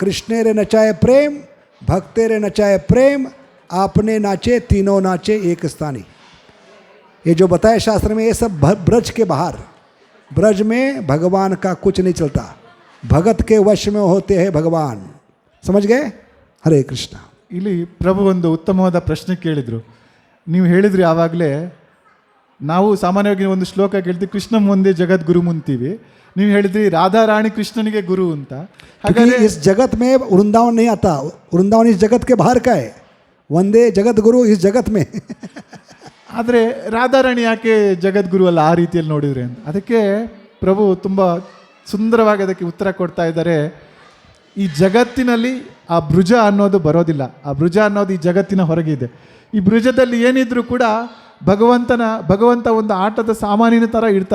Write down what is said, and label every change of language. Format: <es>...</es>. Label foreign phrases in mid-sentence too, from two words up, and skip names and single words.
<bn>কৃষ্ণেরে নাচায় প্রেম, ভক্তেরে নাচায় প্রেম, আপনে নাচে তিনে নাচে এক স্থানে.</bn> <hi>ये जो बताया शास्त्र में, ये सब ब्रज के बाहर. ब्रज में भगवान का कुछ नहीं चलता, भगत के वश में होते हैं भगवान. समझ गए? हरे कृष्ण.</hi> <kn>ಇಲ್ಲಿ ಪ್ರಭು ಒಂದು ಉತ್ತಮವಾದ ಪ್ರಶ್ನೆ ಕೇಳಿದರು. ನೀವು ಹೇಳಿದ್ರಿ ಆವಾಗಲೇ, ನಾವು ಸಾಮಾನ್ಯವಾಗಿ ಒಂದು ಶ್ಲೋಕ ಕೇಳ್ತೀವಿ, ಕೃಷ್ಣ ಮುಂದೆ ಜಗದ್ಗುರು ಮುಂತೀವಿ. ನೀವು ಹೇಳಿದ್ರಿ ರಾಧಾ ರಾಣಿ ಕೃಷ್ಣನಿಗೆ ಗುರು ಅಂತ.</kn> <hi>हालांकि इस जगत में वृंदावन नहीं आता. वृंदावन इस जगत के बाहर का है. वंदे जगत गुरु इस जगत में.</hi> <kn>ಆದರೆ ರಾಧಾರಾಣಿ ಯಾಕೆ ಜಗದ್ಗುರು ಅಲ್ಲ ಆ ರೀತಿಯಲ್ಲಿ ನೋಡಿದ್ರೆ ಅಂತ. ಅದಕ್ಕೆ ಪ್ರಭು ತುಂಬ ಸುಂದರವಾಗಿ ಅದಕ್ಕೆ ಉತ್ತರ ಕೊಡ್ತಾ ಇದ್ದಾರೆ. ಈ ಜಗತ್ತಿನಲ್ಲಿ ಆ ಭುಜ ಅನ್ನೋದು ಬರೋದಿಲ್ಲ. ಆ ಭುಜ ಅನ್ನೋದು ಈ ಜಗತ್ತಿನ ಹೊರಗೆ ಇದೆ. ಈ ಭುಜದಲ್ಲಿ ಏನಿದ್ರೂ ಕೂಡ ಭಗವಂತ ಒಂದು ಆಟದ ಸಾಮಾನಿನ ಥರ ಇಡ್ತಾರೆ.</kn>